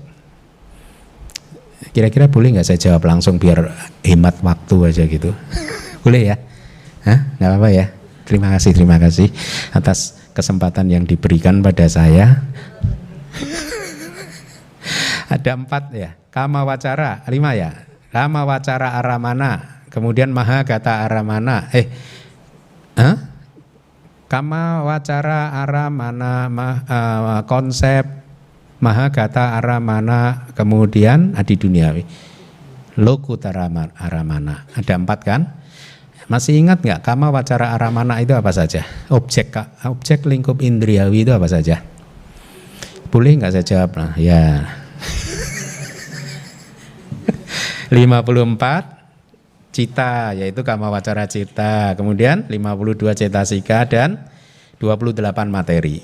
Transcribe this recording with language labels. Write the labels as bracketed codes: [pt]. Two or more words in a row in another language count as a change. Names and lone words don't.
[id] Kira-kira boleh nggak saya jawab langsung biar hemat waktu aja gitu? Boleh ya? Hah? Nggak apa-apa ya? Terima kasih atas kesempatan yang diberikan pada saya. Ada 4 ya, [pi] kama wacara 5 ya, kama wacara aramana, kemudian maha gata aramana, kama wacara aramana, konsep maha gata aramana, [id] kemudian adi duniawi, [pi] lokutara aramana. [id] Ada 4 kan? Masih ingat nggak [pi] kama wacara aramana [id] itu apa saja? Objek lingkup indriawi itu apa saja? Boleh nggak saya jawab? Nah, ya. 54 cita, yaitu [pi] kama wacara cita. [id] Kemudian 52 cetasika dan 28 materi.